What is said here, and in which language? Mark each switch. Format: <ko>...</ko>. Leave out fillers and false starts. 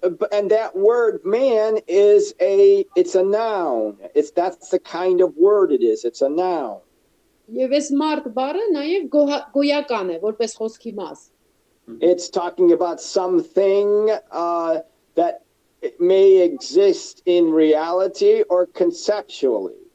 <en>and that word man it's a noun. That's the kind of word it is. It's a noun.</en> <hy>Եվ այս մարդ բառը նաեւ գոյական է, որպես խոսքի մաս.</hy> <en>It's talking about something that may exist in reality or conceptually.</en>